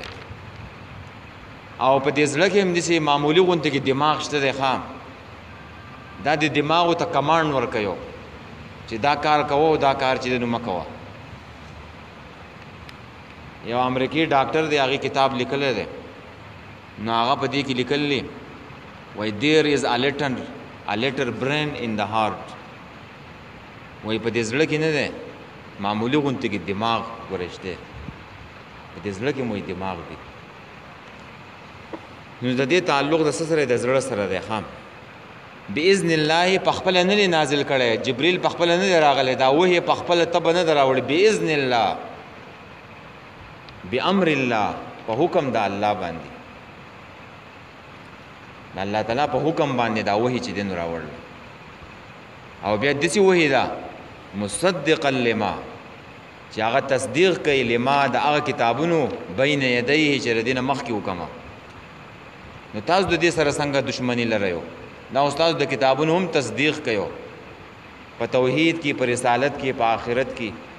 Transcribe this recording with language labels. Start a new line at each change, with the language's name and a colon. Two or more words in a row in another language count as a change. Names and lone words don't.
Pashto: او په دې زړه کې هم داسې معمولي غوندې کې دماغ شته دی ښه، دا د دماغو ته کمانډ ورکوي چې دا کار کوه او دا کار چې دی نو مه کوه. یو امریکایي ډاکټر دی هغې کتاب لیکلی دی نو هغه په دې کې لیکلی وایي
English: there is a little brain in the heart.
Pashto: وایي په دې زړه کې نه دی معمولي غوندې کې دماغ ورشته، په دې زړه کې مو دماغ دی. نو د دې تعلق د څه سره د زړه سره دی ښه.
Arabic: باذن الله
Pashto: په خپله نه دی نازل کړی، جبریل په خپله نه دی راغلی، دا وحی په خپله طبع نه دی راوړی.
Arabic: باذن الله بامر الله
Pashto: په حکم د الله باندې، د الله تعالی په حکم باندې دا وحی چې دی نو راوړل. او بیا داسې وحی ده
Arabic: مصدقا لما
Pashto: چې هغه تصدیق کوي لما د هغه کتابونو
Arabic: بین یدیه
Pashto: چې د دې نه مخکې وکړه. نو تاسو د دې سره څنګه دشمني لرئ؟ دا استاد د کتابونو هم تصدیق کوي په توحید کې، په رسالت کې، په آخرت کې.